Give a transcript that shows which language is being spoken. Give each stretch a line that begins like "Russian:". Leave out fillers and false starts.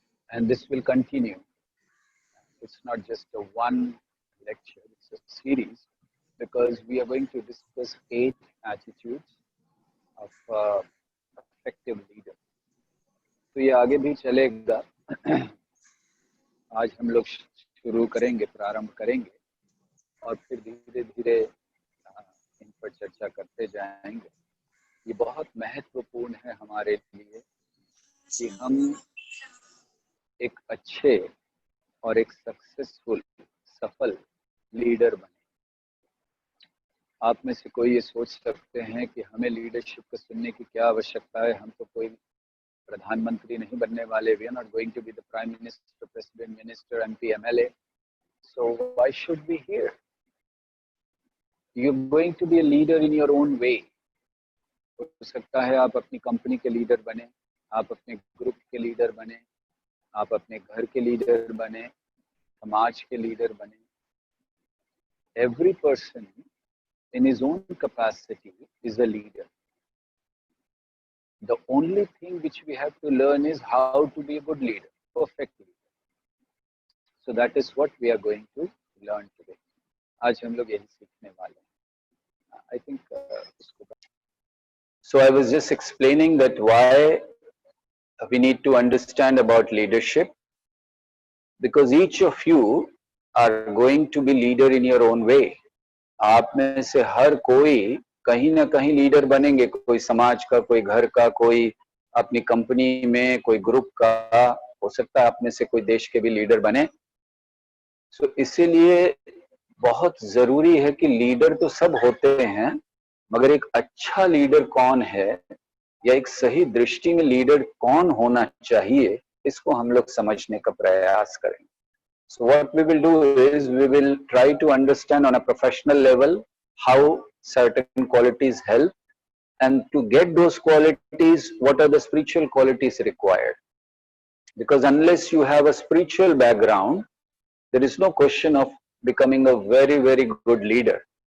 English: And this will continue. It's not just a one lecture, it's a series, because we are going to discuss 8 attitudes of effective leader.
Hindi: तो ये आगे भी चलेगा. आज हम लोग शुरू करेंगे, प्रारंभ करेंगे और फिर धीरे धीरे इन पर चर्चा करते जाएंगे. ये बहुत महत्वपूर्ण है हमारे लिए कि हम एक अच्छे और एक सक्सेसफुल, सफल लीडर बने. आप में से कोई ये सोच सकते हैं कि हमें लीडरशिप को सुनने की क्या आवश्यकता है, हम तो कोई प्रधानमंत्री नहीं बनने वाले.
English: We are not going to be the prime minister, president, minister, MP, MLA. So why should be here? You are going to be a leader in your own way.
Hindi: हो सकता है आप अपनी कंपनी के लीडर बने, आप अपने group के लीडर बने, आप अपने घर के लीडर बने, समाज के लीडर बने.
English: Every person in his own capacity is a leader. The only thing which we have to learn is how to be a good leader, perfect leader. So that is what we are going to learn today.
Hindi: आज हम लोग यही सीखने वाले हैं.
English: I think so I was just explaining that why we need to understand about leadership, because each of you are going to be leader in your own way.
Hindi: आप में से हर कोई कहीं ना कहीं लीडर बनेंगे, कोई समाज का, कोई घर का, कोई अपनी कंपनी में, कोई ग्रुप का, हो सकता है आप में से कोई देश के भी लीडर बने. सो इसीलिए बहुत जरूरी है कि लीडर तो सब होते हैं, मगर एक अच्छा लीडर कौन है या एक सही दृष्टि में लीडर कौन होना चाहिए, इसको हम लोग समझने का प्रयास करेंगे.
English: So what we will do is we will try to understand on a professional level how certain qualities help, and to get those qualities, what are the spiritual qualities required. Because unless you have a spiritual background, there is no question of becoming a very, very good leader.